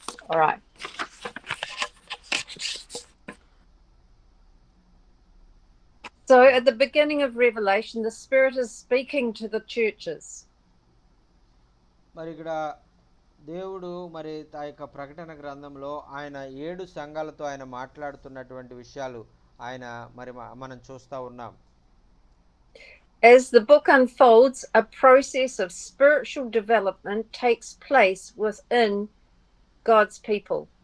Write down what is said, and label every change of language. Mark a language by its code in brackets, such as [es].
[en] All right. So at the beginning of Revelation, the Spirit is speaking to the churches. [te] మరి ఇక్కడ దేవుడు మరి ఆ యొక్క ప్రకటన గ్రంథంలో ఆయన 7 సంఘాలతో ఆయన మాట్లాడుతున్నటువంటి విషయాలు ఆయన మరి మనం చూస్తూ ఉన్నాం. [en] As the book unfolds, a process of spiritual development takes place within God's people.